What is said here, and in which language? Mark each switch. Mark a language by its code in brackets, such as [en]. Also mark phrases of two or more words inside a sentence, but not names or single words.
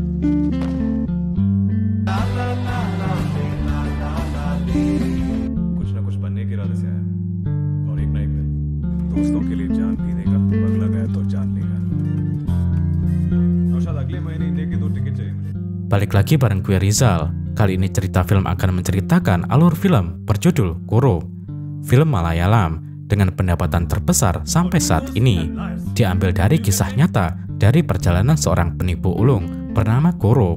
[hi] कुछ ना कुछ बनने के इरादे से आया और एक ना एक दिन दोस्तों के लिए जान भी देगा, अगला गया तो जान लेगा। और शायद अगले महीने इंडिया की 2 टिकट चाहिए मुझे। [id] Balik lagi bareng gue Rizal. Kali ini cerita film akan menceritakan alur film berjudul Kurup. Film Malayalam dengan pendapatan terbesar sampai saat ini. Diambil dari kisah nyata dari perjalanan seorang penipu ulung bernama Kurup.